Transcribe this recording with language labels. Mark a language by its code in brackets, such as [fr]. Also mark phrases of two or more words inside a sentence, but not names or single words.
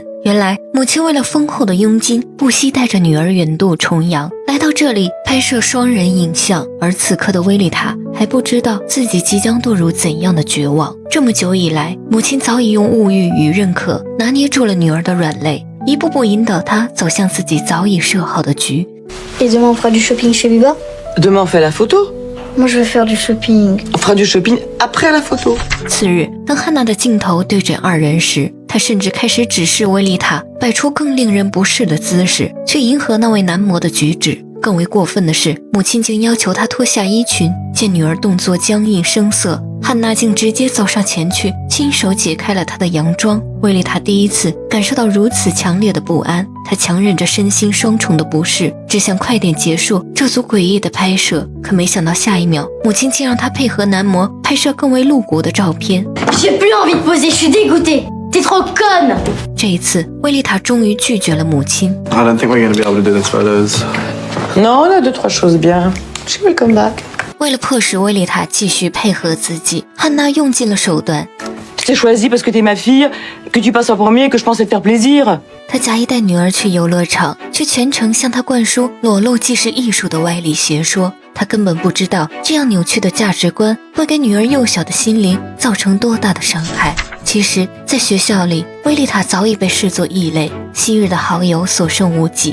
[zh] 原来母亲为了丰厚的佣金，不惜带着女儿远渡重洋，来到这里拍摄双人影像。而此刻的威利塔还不知道自己即将堕入怎样的绝望。这么久以来，母亲早已用物欲与认可拿捏住了女儿的软肋，一步步引导她走向自己早已设好的局。 [fr] Et demain on fera du shopping chez Biba. Demain on fait la photo. Moi je veux faire du shopping. On fera du shopping après la photo. [zh] 次日，当汉娜的镜头对准二人时，她甚至开始指示威利塔摆出更令人不适的姿势，去迎合那位男模的举止。更为过分的是，母亲竟要求她脱下衣裙。见女儿动作僵硬生涩，汉娜竟直接走上前去，亲手解开了她的洋装。威利塔第一次感受到如此强烈的不安，她强忍着身心双重的不适，只想快点结束这组诡异的拍摄。可没想到下一秒，母亲竟让她配合男模拍摄更为露骨的照片。 [fr] J'ai plus envie de poser, je suis dégoûtée. T'es trop conne. [zh] 这一次，威利塔终于拒绝了母亲。 [en] I don't think we're going to be able to do those photos. [fr] Non, on a 2-3 choses bien. [en] She will come back. [zh] 为了迫使威利塔继续配合自己，汉娜用尽了手段。 [fr] Je t'ai choisi parce que t'es ma fille, que tu passes en premier, que je pensais te faire plaisir. [zh] 她假意带女儿去游乐场，却全程向她灌输裸露即是艺术的歪理邪说。她根本不知道这样扭曲的价值观会给女儿幼小的心灵造成多大的伤害。其实，在学校里，威利塔早已被视作异类，昔日的好友所剩无几。